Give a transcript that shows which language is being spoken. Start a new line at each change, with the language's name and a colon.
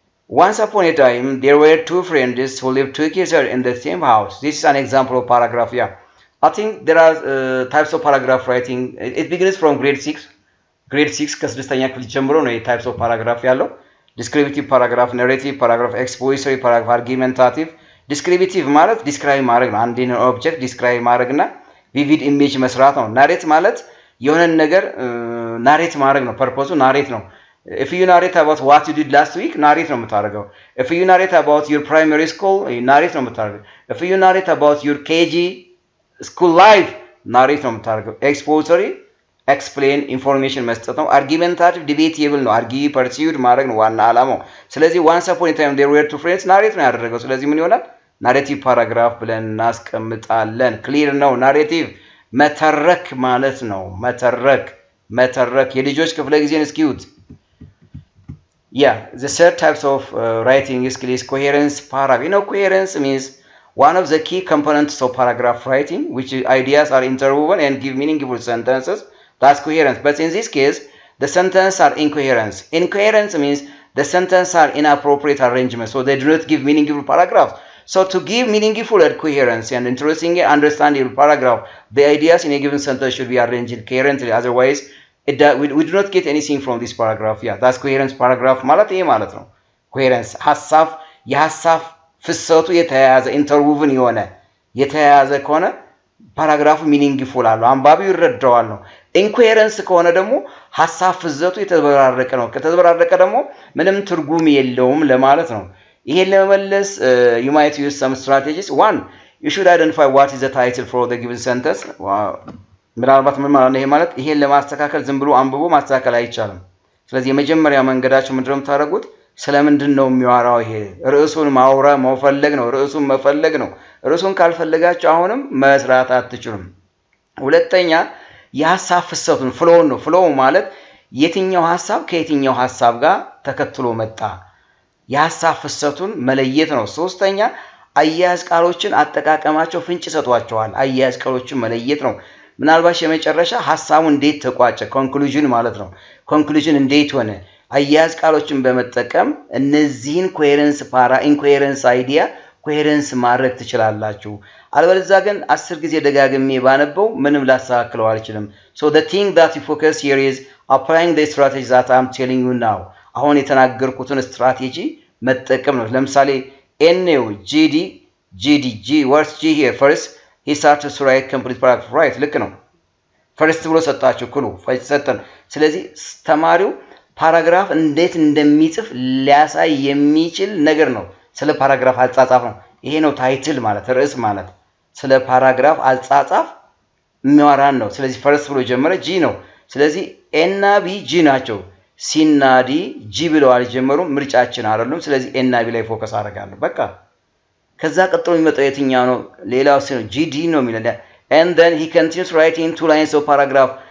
English: once upon a time there were two friends who lived together in the same house this is an example of paragraph yeah I think there are types of paragraph writing it begins from grade 6
Amharic: ከስድስተኛ ክፍል ጀምሮ ነው
English: types of paragraph ያለው descriptive paragraph narrative paragraph expository paragraph argumentative descriptive ማለት describe ማድረግ ነው አንድን ኦብጀክት describe ማድረግና vivid image መስራት ነው narrate ማለት የሆነ ነገር narrate ማድረግ ነው purpose narrate ነው if you narrate about what you did last week narrate
Amharic: ነው የምታደርገው
English: if you narrate about your primary school narrate ነው የምታደርገው if you narrate about your KG
Amharic: school life ናሬት ነው የምታደርገው። ኤክስፖዘሪ ኤክስፕሌን ኢንፎርሜሽን መስጠት ነው። አርጊመንታቲቭ ዲቤቴብል ነው። አርጊ ፐርሲውድ ማድረግ ነው ዋና ዓላማው። ስለዚህ
English: ዋንስ አፖን ኤ ታይም ዜር ዌር ቱ ፍሬንድስ
Amharic: ናሬት ነው ያደረገው። ስለዚህ ምን ይሆናል? ናሬቲቭ ፓራግራፍ ብለን እናስቀምጣለን። ክሊር ነው። ናሬቲቭ መተረክ ማለት ነው። መተረክ የልጆች ክፍለ ጊዜን እስኪዩት።
English: Yeah, the third types of writing skill is coherence paragraph. You know, coherence means one of the key components of paragraph writing, which ideas are interwoven and give meaningful sentences. That's coherence. But in this case, the sentences are incoherence. Incoherence means the sentences are inappropriate arrangement, so they do not give meaningful paragraphs. So to give meaningful and coherence and interesting and understandable paragraph, the ideas in a given sentence should be arranged coherently. Otherwise, we do not get anything from this paragraph.
Amharic: Yeah, that's coherence paragraph ማለት ይሄ ማለት ነው። coherence የሐሳብ ፍሰቱ የተያያዘ ኢንተርውቭን የሆነ የተያያዘ ከሆነ ፓራግራፉ ሚኒንግፉል አለው፣ አንባቢው ይረዳዋል ነው። ኢንኮሄረንስ ከሆነ ደግሞ ሐሳብ ፍሰቱ የተዘበራረቀ ነው። ከተዘበራረቀ ደግሞ ምንም ትርጉም የለውም ለማለት ነው። ይሄን ለመመለስ
English: you might use some strategies. One, you should identify what is the title for the given sentence.
Amharic: ምናልባት ምን ማለት ነው? ይሄ ማለት ይሄን ለማስተካከል ዝም ብሎ አንብቦ ማስተካከል አይቻልም። ስለዚህ የመጀመሪያ መንገዳችሁ ምንድነው የምታደርጉት? ስለምንድን ነው የሚያወራው? ይሄ ርዕሱን መፈለግ ነው። ርዕሱን መፈለግ ነው። ርዕሱን ካልፈለጋችሁ አሁንም መስራት አትችሉም። ሁለተኛ የሐሳብ ፍሰቱን ፍሎውን ነው። ፍሎው ማለት የትኛው ሐሳብ ከየትኛው ሐሳብ ጋር ተከትሎ መጣ፣ የሐሳብ ፍሰቱን መለየት ነው። ሶስተኛ አያያዝ ቃሎችን አጠቃቀማቸው ፍንጭ ሰጥቷቸዋል። አያያዝ ቃሎችን መለየት ነው። ምናልባት የመጨረሻ ሐሳቡ እንዴት ተቋጨ፣ ኮንክሉዥን ማለት ነው። ኮንክሉዥን እንዴት ሆነ፣ አያያዝ ቃሎችን በመጠቀም እነዚህን ኮሄረንስ ኢንኮሄረንስ አይዲያ ኮሄረንስ ማድረግ ትችላላችሁ። አልበለዚያ ግን 10 ጊዜ ደጋግሜ ባነበው ምንም ላስተካክለው አልችልም።
English: so the thing that you focus here is applying the strategy that I'm telling you now.
Amharic: አሁን የተናገርኩትን ስትራቴጂ መጠቀም ነው። ለምሳሌ ኤንኤው ጂዲ
English: what's G here? First he started to write complete paragraph.
Amharic: right ልክ ነው። ፈርስት ብሎ ሰጣችሁ ክሉ ፈይሰተን። ስለዚህ ተማሪው ፓራግራፍ እንዴት እንደሚጽፍ ሊያሳይ የሚችል ነገር ነው። ስለ ፓራግራፍ አጻጻፍ ነው። ይሄ ነው ታይትል ማለት ርዕስ ማለት ስለ ፓራግራፍ አጻጻፍ የሚያወራን ነው። ስለዚህ ፈርስት ብሎ ጀመረ ጂ ነው። ስለዚህ ኤና ቢ ጂ ናቸው። ሲና ዲ ጂ ብለው አልጀመሩም፣ ምርጫችን አይደሉም። ስለዚህ ኤና ቢ ላይ ፎከስ አደርጋለሁ በቃ። ከዛ ቀጥሎ የሚመጣው የትኛው ነው? ሌላው ጂዲ ነው የሚለው
English: and then he continues writing 2 lines of paragraph.